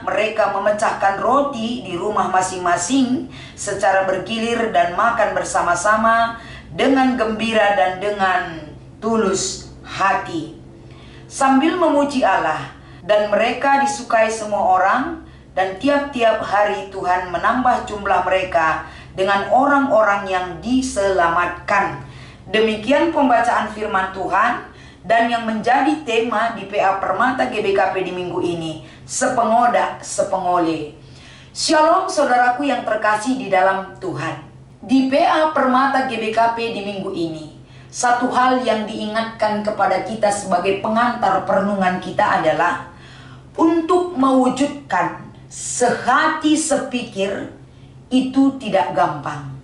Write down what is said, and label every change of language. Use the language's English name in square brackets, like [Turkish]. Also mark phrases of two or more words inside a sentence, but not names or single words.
[Indonesian] Mereka memecahkan roti di rumah masing-masing secara bergilir dan makan bersama-sama dengan gembira dan dengan tulus hati, sambil memuji Allah. Dan mereka disukai semua orang, dan tiap-tiap hari Tuhan menambah jumlah mereka dengan orang-orang yang diselamatkan. Demikian pembacaan firman Tuhan dan yang menjadi tema di PA Permata GBKP di minggu ini. [Batak Karo] Sepengoda, sepengole. [Indonesian] Shalom saudaraku yang terkasih di dalam Tuhan. Di PA Permata GBKP di minggu ini, satu hal yang diingatkan kepada kita sebagai pengantar perenungan kita adalah untuk mewujudkan sehati sepikir itu tidak gampang.